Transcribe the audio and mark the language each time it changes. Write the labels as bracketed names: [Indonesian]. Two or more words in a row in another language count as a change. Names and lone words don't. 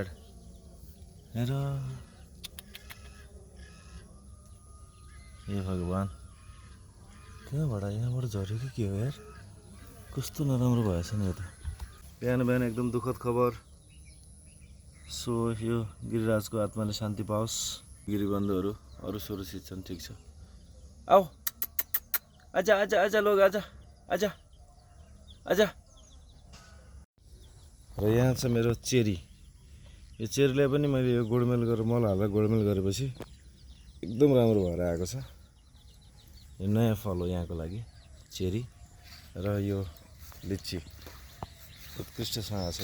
[Nepali] हेर हे भगवान्, यहाँबाट झऱ्यो कि के हो यार, कस्तो नराम्रो भएछ नि यो त। बिहान बिहान एकदम दुःखद खबर। सो यो गिरिराजको आत्माले शान्ति पाओस्। गिरीबन्धुहरू अरू सुरक्षित छन्, ठिक छ। [Hindi] आऊ आजा आजा आजा लोग, आजा आजा आजा। [Nepali] र यहाँ छ मेरो चेरी। यो चेरीलाई पनि मैले यो गोडमेल गरेर मल हालेर गोडमेल गरेपछि एकदम राम्रो भएर आएको छ। यो नयाँ फल हो यहाँको लागि चेरी। र यो लिची उत्कृष्टसँग आएको छ।